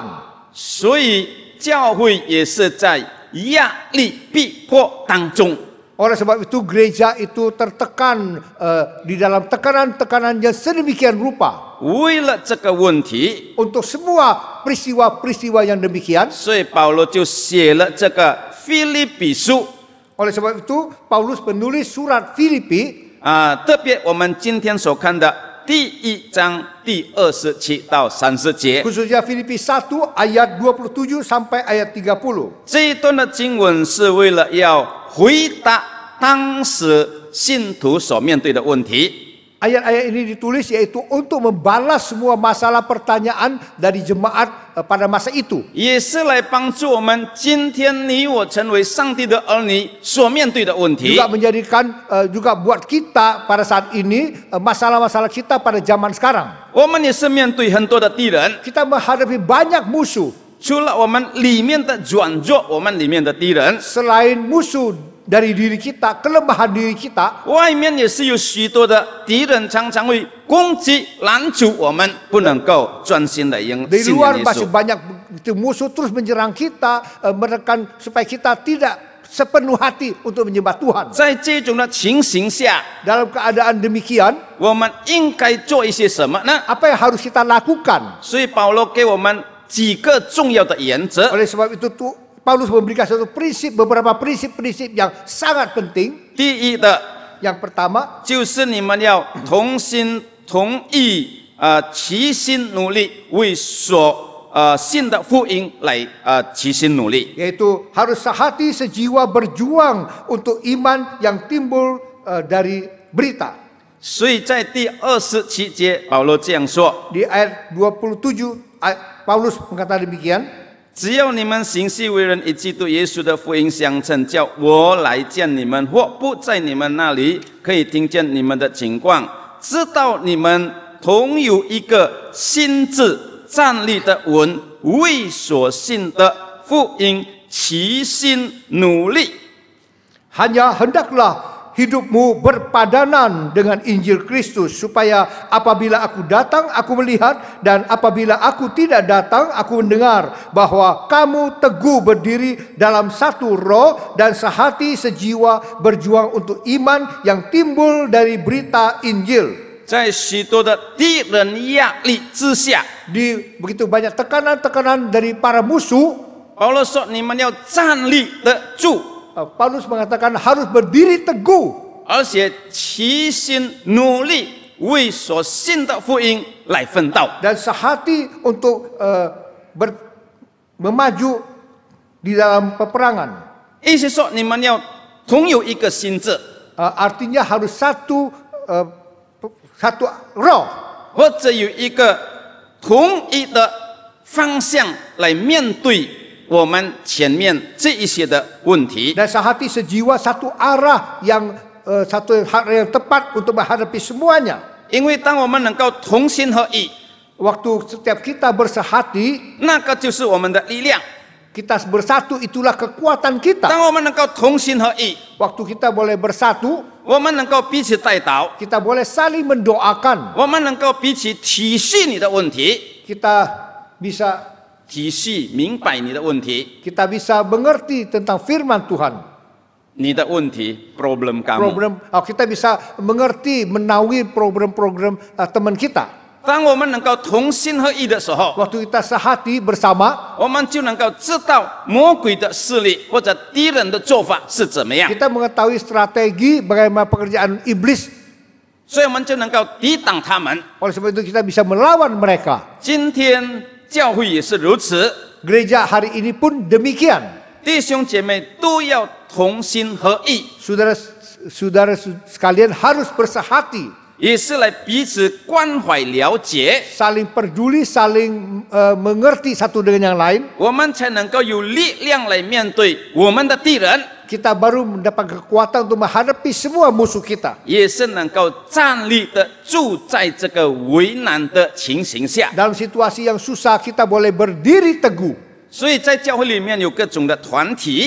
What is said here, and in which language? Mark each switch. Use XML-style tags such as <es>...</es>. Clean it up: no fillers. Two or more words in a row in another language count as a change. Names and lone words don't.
<zh>所以教会也是在压力逼迫当中。</zh> <id>Oleh sebab itu gereja itu tertekan di dalam tekanan-tekanan yang sedemikian rupa.</id> <zh>为了这个问题，</zh> <id>Untuk semua peristiwa-peristiwa yang demikian.</id> <zh>所以保罗就写了这个腓立比书</zh> <id>Oleh sebab itu Paulus menulis surat Filipi.</id> <zh>特别我们今天所看的第1章第27到30节，</zh> <id>Khususnya Filipi 1 ayat 27 sampai ayat 30.</id> <zh>这一段的经文是为了要回答当时信徒所面对的问题。</zh> <id>Ayat-ayat ini ditulis yaitu untuk membalas semua masalah pertanyaan dari jemaat pada masa itu.</id> <zh>也是来帮助我们今天你我成为上帝的儿女所面对的问题。</zh> <id>Juga menjadikan juga buat kita pada saat ini masalah-masalah kita pada zaman sekarang.</id> <zh>我们也是面对很多的敌人，</zh> <id>Kita menghadapi banyak musuh.</id> <zh>除了我们里面的软弱，我们里面的敌人，</zh> <id>Selain musuh dari diri kita, kelemahan diri kita,</id> <zh>外面也是有许多的敌人，常常会攻击、拦阻我们，不能够专心的信</zh> <id>di</id> <zh>仰</zh> <id>luar</id> <zh>耶</zh> <id>masih</id> <zh>稣。</zh> <id>banyak musuh terus menyerang kita, menekan supaya kita tidak sepenuh hati untuk menyembah Tuhan.</id> <zh>在这种的情形下，</zh> <id>Dalam keadaan demikian,</id> <zh>我们应该做一些什么呢？</zh> <id>apa yang harus kita lakukan?</id> <zh>所以保罗给我们几个重要的原则。</zh> <id>Oleh sebab itu Paulus memberikan beberapa prinsip-prinsip yang sangat penting.</id> <zh>第一的</zh> <id>Yang pertama,</id> <zh>就是你们要同心同意，齐心努力，为所信的福音来齐心努力。</zh> <id>yaitu harus sehati sejiwa berjuang untuk iman yang timbul dari berita.</id> <zh>所以在第27节，保罗这样说：</zh> <id>Di ayat 27, Paulus mengatakan demikian.</id> <zh>只要你们行事为人以基督耶稣的福音相称，叫我来见你们，或不在你们那里，可以听见你们的情况，知道你们同有一个心志站立的稳，为所信的福音齐心努力。</zh> <id>Hanya hendaklah hidupmu berpadanan dengan Injil Kristus, supaya apabila aku datang, aku melihat, dan apabila aku tidak datang, aku mendengar, bahwa kamu teguh berdiri dalam satu roh dan sehati sejiwa berjuang untuk iman yang timbul dari berita Injil.</id> <zh>在许多的敌人压力之下，</zh> <id>Di begitu banyak tekanan-tekanan dari para musuh,</id> <zh>保罗说：“你们要站立得住，</zh> <id>Paulus mengatakan harus berdiri teguh,</id> <zh>而且齐心努力为所信的福音来奋斗。</zh> <id>dan sehati untuk memaju di dalam peperangan. ”</id> <zh>意思说，你们要同有一个心智，</zh> <id>Artinya harus satu roh,</id> <zh>或者有一个同一的方向来面对我们前面这一些的问题。</zh> <id>dan sehati sejiwa, satu arah yang satu arah yang tepat untuk menghadapi semuanya.</id> <zh>因为当我们能够同心合意，</zh> <id>Waktu setiap kita bersehati,</id> <zh>那个就是我们的力量。</zh> <id>kita bersatu, itulah kekuatan kita.</id> <zh>当我们能够同心合意，</zh> <id>Waktu kita boleh bersatu,</id> <zh>我们能够彼此带祷，</zh> <id>kita boleh saling mendoakan.</id> <zh>我们能够彼此体恤你的问题，</zh> <id>Kita bisa</id> <zh>体恤明白你的问题，</zh> <id>kita bisa mengerti tentang firman Tuhan.</id> <zh>你的问题</zh> <id>problem kamu。 Kita bisa mengerti, menawi program-program teman kita.</id> <zh>当我们能够同心合意的时候，</zh> <id>Waktu kita sehati bersama,</id> <zh>我们就能够知道魔鬼的势力或者敌人的做法是怎么样，</zh> <id>kita mengetahui strategi bagaimana pekerjaan iblis.</id> <zh>所以我们就能够抵挡他们。</zh> <id>Oleh sebab itu kita bisa melawan mereka.</id> <zh>今天教会也是如此，</zh> <id>Gereja hari ini pun demikian.</id> <zh>弟兄姐妹都要同心合意，</zh> <id>Saudara sekalian harus bersehati,</id> <zh>也是来彼此关怀了解，</zh> <id>saling peduli, saling mengerti satu dengan yang lain.</id> <zh>我们才能够有力量来面对我们的敌人，</zh> <id>Kita baru mendapat kekuatan untuk menghadapi semua musuh kita.</id> <zh>也是能够站立的住在这个为难的情形下。</zh> <id>Dalam situasi yang susah, kita boleh berdiri teguh.</id> <zh>所以在教会里面有各种的团体，</zh>